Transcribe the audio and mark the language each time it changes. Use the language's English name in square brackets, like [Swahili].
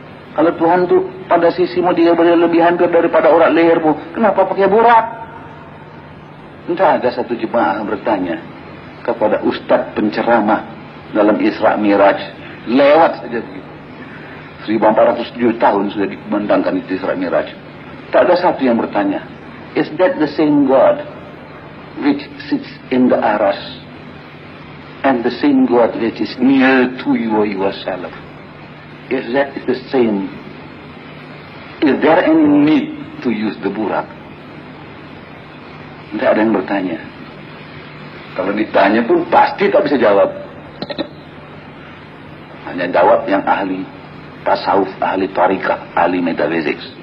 [Indonesian] Kalau Tuhan tuh pada sisimu dia lebih hampir daripada urat lehermu, kenapa pakai burat? Entah ada satu jemaah bertanya kepada ustadz penceramah dalam Isra Mi'raj, lewat saja begitu. 1407 tahun sudah dikembangkan itu Isra Mi'raj. Tak ada satu yang bertanya, [English] is that the same God which sits in the aras and the same God which is near to you yourself? Is that the same? Is there any need to use the burak? [Indonesian] Tidak ada yang bertanya. Kalau ditanya pun pasti tak bisa jawab. Hanya jawab yang ahli tasawuf, ahli tariqah, ahli metafisik.